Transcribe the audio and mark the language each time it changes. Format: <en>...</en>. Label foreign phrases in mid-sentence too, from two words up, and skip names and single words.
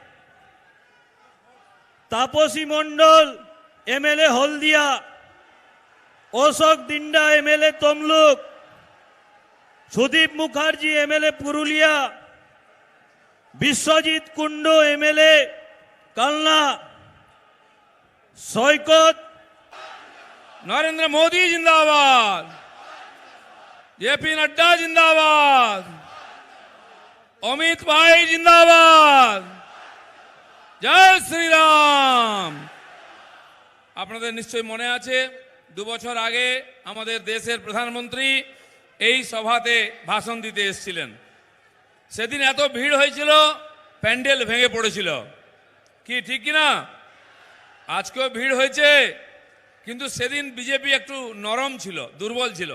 <bn>তাপসী মণ্ডল এমএলএ হলদিয়া, অশোক দিন্ডা এমএলএ তমলুক, সুদীপ মুখার্জি এমএলএ পুরুলিয়া, বিশ্বজিৎ কুন্ডু এমএলএ কালনা, সৈকত,</bn> <hi>नरेंद्र मोदी जिंदाबाद, जेपी नड्डा जिंदाबाद, अमित भाई जिंदाबाद, जय श्री राम।</hi> <bn>আপনাদের নিশ্চয়ই মনে আছে 2 বছর আগে আমাদের দেশের প্রধানমন্ত্রী এই সভাতে ভাষণ দিতে এসেছিলেন। সেদিন এত ভিড় হয়েছিল, প্যান্ডেল ভেঙে পড়েছিল, কি ঠিক কিনা? আজকেও ভিড় হয়েছে, কিন্তু সেদিন বিজেপি একটু নরম ছিল, দুর্বল ছিল।</bn>